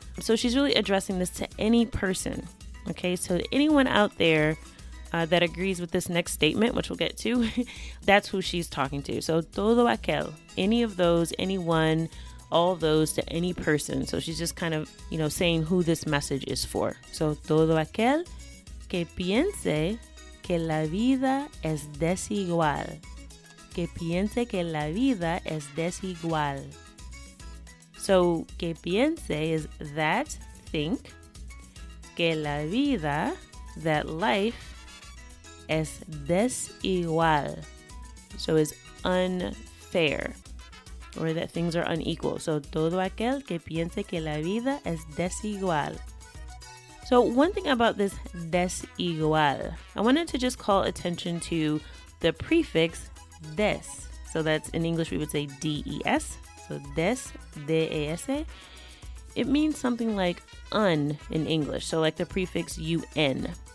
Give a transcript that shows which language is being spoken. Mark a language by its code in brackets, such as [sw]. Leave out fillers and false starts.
[en] So she's really addressing this to any person. Okay, so anyone out there that agrees with this next statement, which we'll get to, that's who she's talking to. So [es] todo aquel, [en] any of those, anyone, all of those to any person. So she's just kind of, saying who this message is for. [es] So todo aquel que piense que la vida es desigual. Que piense que la vida es desigual. [en] So, [es] que piense [en] is that, think. [es] Que la vida, [en] that life, [es] es desigual. [en] So is unfair. Or that things are unequal. [es] So, todo aquel que piense que la vida es desigual. [en] So one thing about this desigual, I wanted to just call attention to the prefix des. So that's in English we would say des. So des, D-E-S-E. It means something like un in English. So like the prefix un.